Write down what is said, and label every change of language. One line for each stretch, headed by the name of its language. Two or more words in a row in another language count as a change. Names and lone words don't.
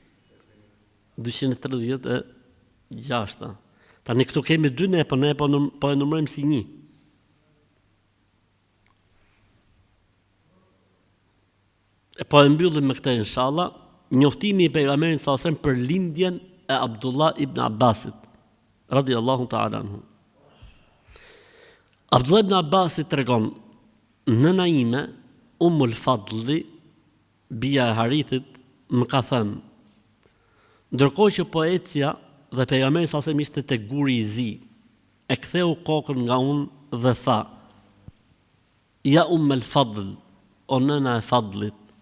Albanian: 236. Tani këtu kemi 2 ne po e numërojmë si 1. E po e mbyllim me këtë inshallah, njoftimi i pejgamberit
Arabic: صلى الله عليه وسلم
Albanian: për lindjen e Abdullah ibn Abbasit,
Arabic: رضي الله تعالى عنه.
Albanian: Abdullah ibn Abbasit tregon, nëna ime, Ummul Fadli, bia e Harithit, më ka thënë, ndërkohë që po ecja dhe pejgamberi
Arabic: صلى الله عليه وسلم
Albanian: ishte te guri i zi, e ktheu kokën nga unë dhe tha: Ja Ummul Fadl, o nëna e Fadlit.